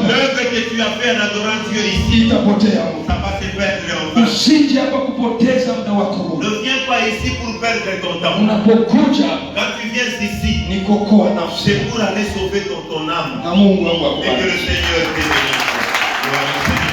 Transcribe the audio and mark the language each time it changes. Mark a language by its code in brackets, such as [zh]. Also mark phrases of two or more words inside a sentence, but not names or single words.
[fr] L'œuvre que tu as fait en adorant Dieu ici, [sw] itapotea. [fr] ça va se perdre en vain. [sw] Usije hapa kupoteza muda wako. [fr] Ne viens pas ici pour perdre ton temps. [sw] Unapokuja [fr] Quand tu viens ici, [sw] ni kuokoa nafsi, [fr] c'est pour aller sauver ton âme. [sw] na Mungu wangu [fr] Et que [sw] akubariki. [fr] le Seigneur te bénisse.